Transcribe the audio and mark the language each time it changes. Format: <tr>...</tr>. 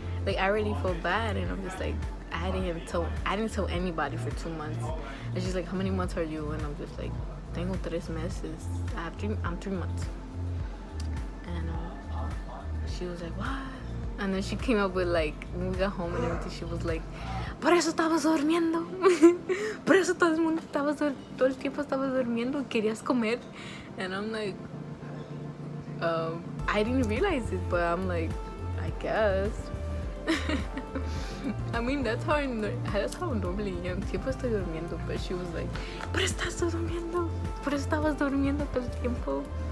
<en>Like, I already feel bad, and I'm just like, I didn't tell anybody for 2 months. And she's like, how many months are you? And I'm just like,</en> <es>tengo 3 meses.</es> <en>I'm 3 months. And she was like, what? And then she came up with like, when we got home and everything, she was like,</en> <es>por eso estabas durmiendo. Por eso todo el tiempo estabas durmiendo, querías comer.</es> <en>And I'm like, I didn't realize it, but I'm like, I guess. I mean, that's how I normally am.</en> <es>Siempre estoy durmiendo,</es> <en>but she was like,</en> <es>por eso estás durmiendo. Por eso estabas durmiendo todo el tiempo.</es>